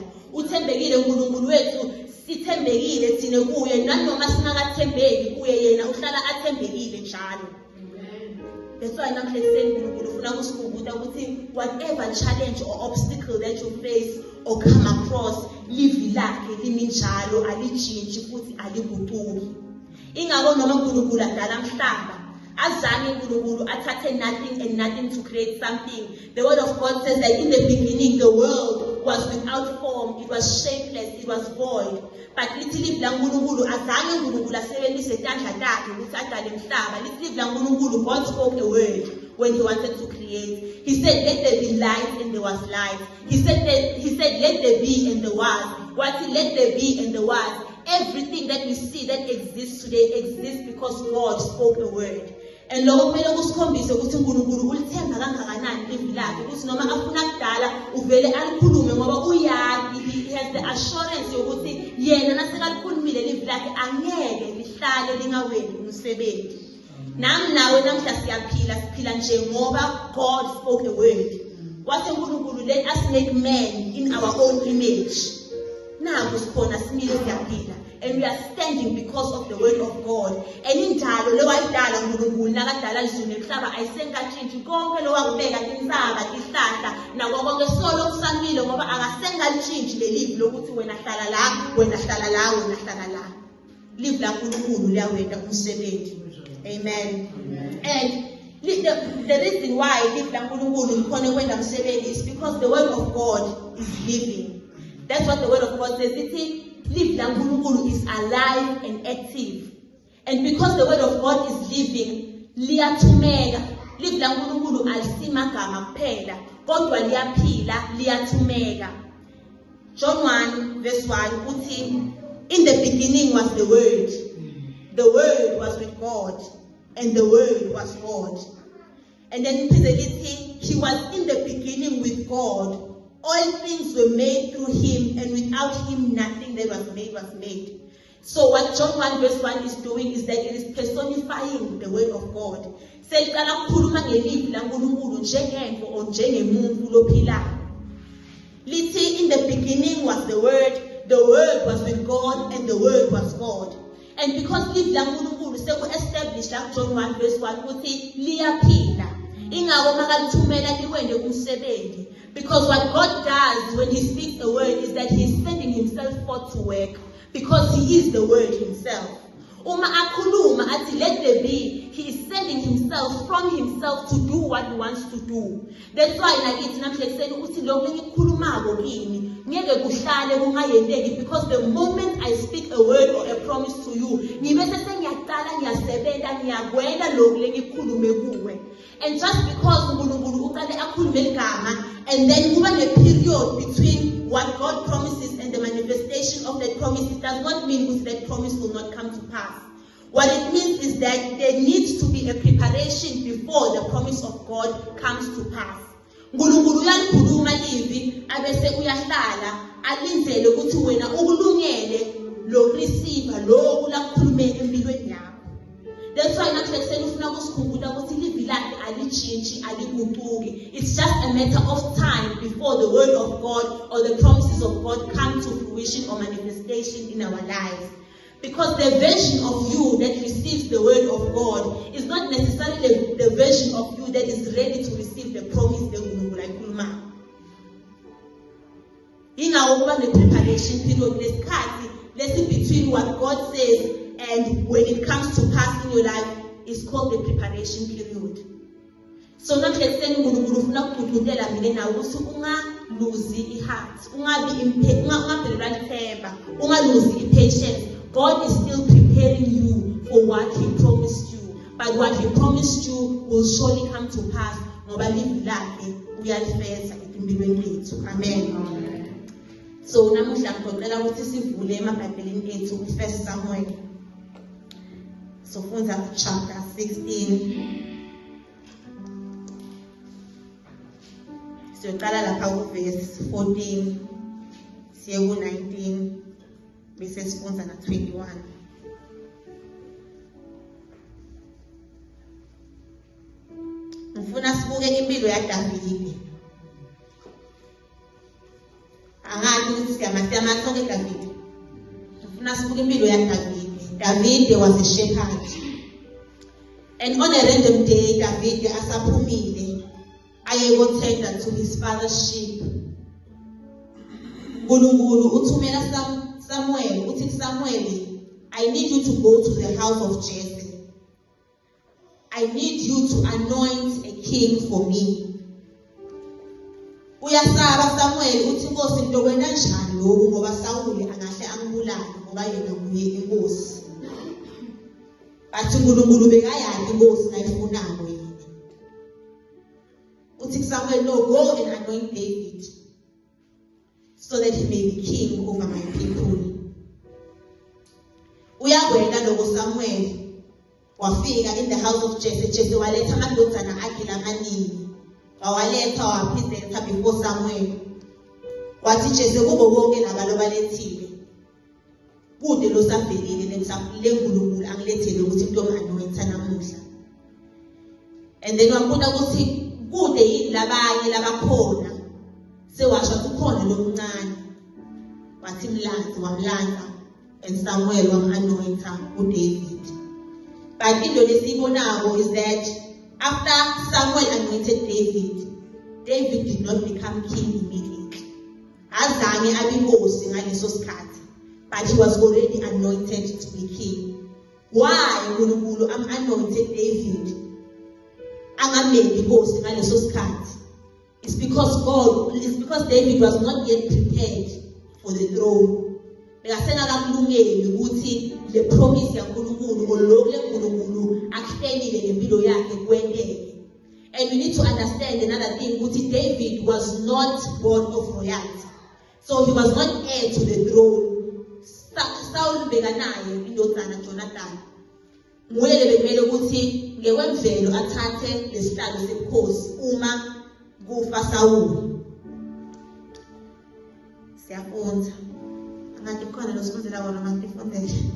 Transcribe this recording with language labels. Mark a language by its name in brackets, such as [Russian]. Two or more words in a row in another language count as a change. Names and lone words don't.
[Zulu] Uthembekile uNkulunkulu wethu, sithembekile thina kuye, nanoma singakathembeki kuye yena uhlala athembekile njalo. [English] That's why [Zulu] namhle kuseni uNkulunkulu ufuna ukusikhumbuza ukuthi [English] whatever challenge or obstacle that you face or come across, [Zulu] live lakhe limi njalo alitshintshi futhi aliguquki. Ingakho noma uNkulunkulu adala umhlaba, azange uNkulunkulu athathe [English] nothing and nothing to create something. The word of God says that in the beginning the world was without form, it was shapeless, it was void. [Zulu] But lithi live la uNkulunkulu azange uNkulunkulu asebenzise izandla takhe ukuthi adale umhlaba. Lithi live la uNkulunkulu, [English] God spoke a word when he wanted to create. He said, let there be light, and there was light. He said, let there be, and there was. What he let there be, and there was. Everything that we see that exists today exists because God spoke a word. [Zulu] And lokho kumele kusikhombise ukuthi uNkulunkulu ulithemba kangakanani livi lakhe, ukuthi noma afuna kudala uvele alikhulume ngoba uyazi, [English] he has the assurance [Zulu] yokuthi yena nasekalikhulumile livi lakhe angeke lihlale lingawendi umsebenzi. Nami nawe namhla siphila nje ngoba [English] God spoke a word. [Zulu] Wathi uNkulunkulu, [English] let us make man in our own image. [Zulu] Naku sikhona simile siyaphila, [English] and we are standing because of the word of God. [Zulu] And indalo lewayidala uNkulunkulu nakadala izulu nemhlaba ayisengakatshintshi, konke lowakubeka insaba ihlahla nako konke solo kusamile ngoba akasengalitshintshi lelivi lokuthi wena hlala la, wena hlala la, wena hlala la. Live la uNkulunkulu liyawenda umsebenzi. [English] Amen. And the reason why [Zulu] live la uNkulunkulu likhona kwenda umsebenzi [English] is because the word of God is living. That's what the word of God says. [Zulu] Live la uNkulunkulu [English] is alive and active. And because the word of God is living, [Zulu] liyathumeka. Live la uNkulunkulu alisimagama kuphela, kodwa liyaphila, liyathumeka. John 1 verse 1 uthi, [English] in the beginning was the word. The word was with God, and the word was God. And then he was in the beginning with God. All things were made through him, and without him nothing that was made. So what John 1 verse 1 is doing is that it is personifying the word of God. [Zulu] Seliqala ukukhuluma ngelizwi laNkulunkulu njengento or njengemuntu lophilayo. [English] Lithi in the beginning was the word was with God, and the word was God. And because [Zulu] lived laNkulunkulu seku-establish like John 1 verse 1 ukuthi liyaphila. Ingako makalithumela liwende umsebenzi. [English] Because what God does when he speaks a word is that he is sending himself forth to work. Because he is the word himself. [Zulu] Uma akhuluma athi [English] let there be, he is sending himself from himself to do what he wants to do. That's why [Zulu] nakithi namhla ekuseni uthi lokho engikukhulumako kini ngeke kuhlale kungayendeki, [English] because the moment I speak a word or a promise to you, [Zulu] ngibe sengiyaqala ngiyasebenta ngiyakwela lokho lengikukhulume kuwe. [English] And just because [Zulu] uNkulunkulu uqale akhulume igama, [English] and then [Zulu] kuba ne-period [English] between what God promises and the manifestation of that promise, it does not mean that promise will not come to pass. What it means is that there needs to be a preparation before the promise of God comes to pass. [Zulu] uNkulunkulu uyalikhuluma livi abese uyahlala alindele ukuthi wena ukulungele lo receive lo ulakhulumela empilweni yakho. That's why namhla ekuseni ufuna ukusikhumbula ukuthi livi lakhe alitshintshi aliguquki. [English] It's just a matter of time before the word of God or the promises of God come to fruition or manifestation in our lives. Because the version of you that receives the word of God is not necessarily the version of you that is ready to receive the promise that [Zulu] uNkulunkulu ayikhulumayo. Ingakho kuba ne-preparation period lesikhathi lesi [English] between what God says and when it comes to pass in your life is called the preparation period. [Zulu] So namhla ekuseni uNkulunkulu ufuna ukugqugquzela mina nawe ukuthi ungaluzi i-heart, ungaphelelwa ithemba, ungaluzi i-patience. [English] God is still preparing you for what he promised you. But what he promised you will surely come to pass. [Zulu] Ngoba livi lakhe uyalifeza empilweni yethu. Amen. So namuhla ngicela ukuthi sivule emabhayibhelini ethu ku-1 Samuel. So funza chapter 16. Siyoqala lapha ku-verse 14 siye ku-19 bese sifunza na 21. Ngifuna sibuke impilo yaDavide. Angathi ukuthi siyamazi sonke Davide. Ngifuna sibuke impilo yaDavide. [English] David was a shepherd. And on a random day, [Zulu] David asaphumile ayekotenda [English] to his father's sheep. [Zulu] uNkulunkulu uthumela Samuel, uthi Samuel, [English] I need you to go to the house of Jesse. I need you to anoint a king for me. [Zulu] Uyasaba Samuel uthi Nkosi into wena njani lokho ngoba Sawule angahle angibulale ngoba yena nguye inkosi. Bathi uNkulunkulu bekayazi inkosi nayifunako yini. Uthi Samuel, [English] no, go and anoint David so that he may be king over my people. [Zulu] Uyakwenda lokho Samuel wafika [English] in the house of Jesse. [Zulu] Jesse waletha amadodana akhe lamaningi. Wawaletha wapresenta before Samuel. Wathi Jesse kubo bonke labalo balethile. Kude lo savelile leNkulunkulu angilethele ukuthi into anointa namuhla. [English] And then [Zulu] wabuda ukuthi kude yini labanye labakhona. Sewasho kukhona lomncane. Wathi mlanzi wamlanda. And Samuel anointa David. [English] But [Zulu] into lesibonako [English] is that after Samuel anointed David, David did not become king immediately. [Zulu] Azange abinkosi ngaleso sikhathi, [English] but he was already anointed to be king. Why uNkulunkulu anointed David? [Zulu] Angameli inkosi ngaleso sikhathi. [English] It's because David was not yet prepared for the throne. [Zulu] Bekasengakulungeli ukuthi le promise yaNkulunkulu olokho leNkulunkulu akuhlelile ngempilo yakhe kwendeke. [English] And we need to understand another thing ukuthi David was not born of royalty. So he was not heir to the throne. [Zulu] Saul bekanaye indodana Jonathan. Nguye bekumele ukuthi ngekwemvelo athathe lesihlalo sebukhosi uma kufa Saul. Siyafunda. Angathi khona lo sifundela kona manje ifundele.